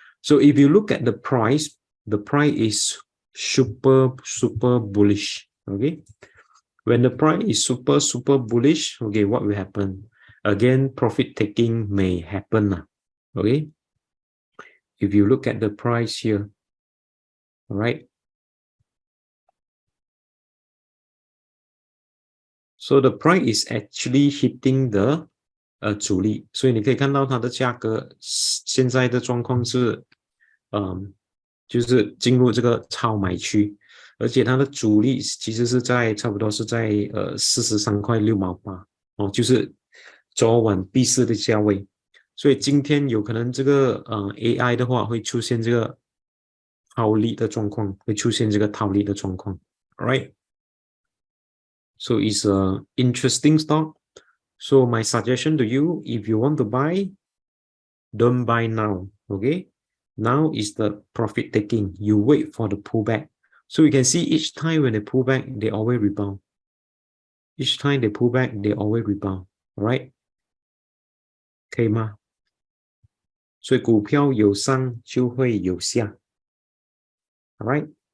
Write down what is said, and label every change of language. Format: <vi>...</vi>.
<en>So if you look at the price is super bullish. Okay. When the price is super bullish, okay, what will happen? Again, profit taking may happen. Okay. If you look at the price here, all right.</en> <zh>So the price is actually hitting the 主力，所以你可以看到它的价格现在的状况是，就是进入这个超买区，而且它的主力其实是在差不多是在43.6毛8哦，就是昨晚闭市的价位。所以今天有可能这个AI 的话会出现这个套利的状况，会出现这个套利的状况 ，right？</zh> <en>So it's a interesting stock. So my suggestion to you, if you want to buy, don't buy now, okay? Now is the profit taking. You wait for the pullback. So you can see each time when they pull back, they always rebound. Each time they pull back, they always rebound, all right?</en> <zh>可以吗？所以股票有上就会有下 ，all right?</zh>